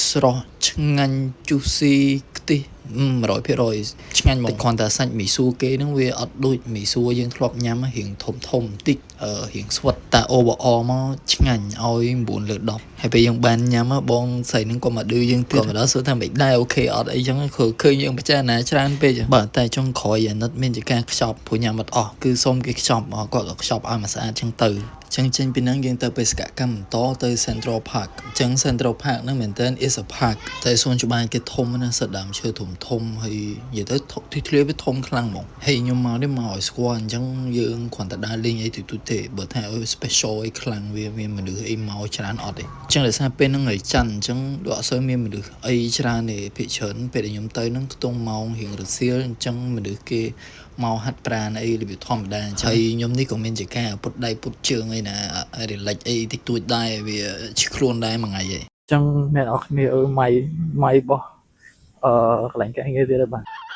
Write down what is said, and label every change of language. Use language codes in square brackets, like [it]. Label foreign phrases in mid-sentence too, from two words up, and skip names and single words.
[km] ស្រស់ឆ្ងាញ់ juicy ខ្ទិះ100% ឆ្ងាញ់ហ្មងតែគ្រាន់តែសាច់មីសួរគេហ្នឹងវាអត់ដូចមីសួរយើងធ្លាប់ញ៉ាំរៀងធំបន្តិចរៀងស្វិតតែ overall មកឆ្ងាញ់ឲ្យ9លើ10ហើយពេលយើងបានញ៉ាំបងស្រីហ្នឹងក៏មកឌឺយើងទៀតក៏មកដល់សួរថាមិនដែរអូខេអត់អីចឹងឃើញយើងពិចារណាច្រើនពេកបាទតែចុងក្រោយអាណិតមានជាការ ខ្ចប់ព្រោះញ៉ាំអត់អស់គឺសុំគេខ្ចប់គាត់ក៏ខ្ចប់ឲ្យមកស្អាតចឹងទៅចឹងចេញពីហ្នឹងយើងទៅបេសកកម្មបន្តទៅ Central Park ចឹង Central Park ហ្នឹងមែនតើ [en] is a park [km] តែសួនច្បារគេធំណាស់សិតដើមឈើធំហើយនិយាយ ទៅទីធ្លាវាធំខ្លាំងហ្មងហើយខ្ញុំមកនេះមកឲ្យស្គាល់អញ្ចឹងយើងគ្រាន់តែដើរលេងអីទូទេបើថាឲ្យ special អីខ្លាំងវាមានមនុស្សអីមកច្រើនអត់ទេចឹង ដោយសារពេលហ្នឹងថ្ងៃច័ន្ទអញ្ចឹងដូចអត់សូវមានមនុស្សអីច្រើនទេភាគច្រើនពេលដែលខ្ញុំទៅហ្នឹងខ្ទង់ម៉ោងរៀងរសៀលអញ្ចឹងមនុស្សគេមកហាត់ប្រាណអីរបៀបធម្មតាហើយខ្ញុំនេះក៏មានជាការពុតដៃពុតជើងអីណារលាច់អីតិចតួចដែរវាឈឺខ្លួនដែរមួយថ្ងៃឯងចឹងអ្នកនរគ្នាម៉ៃរបស់កន្លែងការងារទៀតបាទ